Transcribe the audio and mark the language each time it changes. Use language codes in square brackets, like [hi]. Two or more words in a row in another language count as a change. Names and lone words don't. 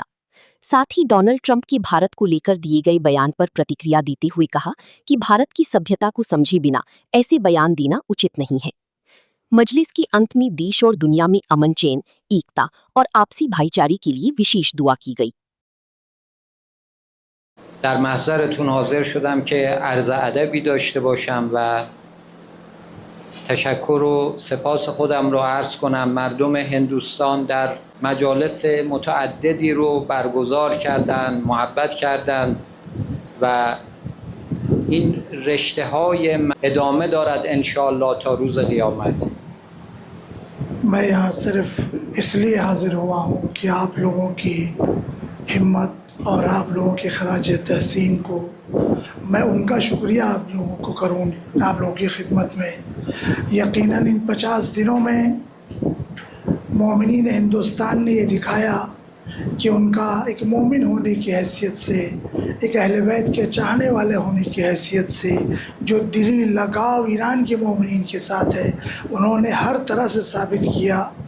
[hi] साथ ही डोनाल्ड ट्रंप के भारत को लेकर दिए गए बयान पर प्रतिक्रिया देते हुए कहा कि भारत की सभ्यता को समझे बिना ऐसे बयान देना उचित नहीं है। मजलिस के अंत में देश और दुनिया में अमन, चैन, एकता और आपसी भाईचारे के लिए विशेष दुआ की गई। [fa] در محضرتون حاضر شدم که عرض ادبی داشته باشم و تشکر و سپاس خودم رو عرض کنم. مردم هندوستان در مجالس متعددی رو برگزار کردند، محبت کردند و این رشته های ادامه دارد انشاءالله تا روز قیامت. [hi] मैं यहाँ सिर्फ इसलिए हाजिर हुआ हूँ कि आप लोगों की हिम्मत और आप लोगों के खराज तहसीन को मैं उनका शुक्रिया आप लोगों को करूँ आप लोगों की खिदमत में। यकीनन इन 50 दिनों में मोमिनीन हिंदुस्तान ने ये दिखाया कि उनका एक मोमिन होने की हैसियत से, एक अहले बैत के चाहने वाले होने की हैसियत से जो दिली लगाव ईरान के मोमिनीन के साथ है, उन्होंने हर तरह से साबित किया।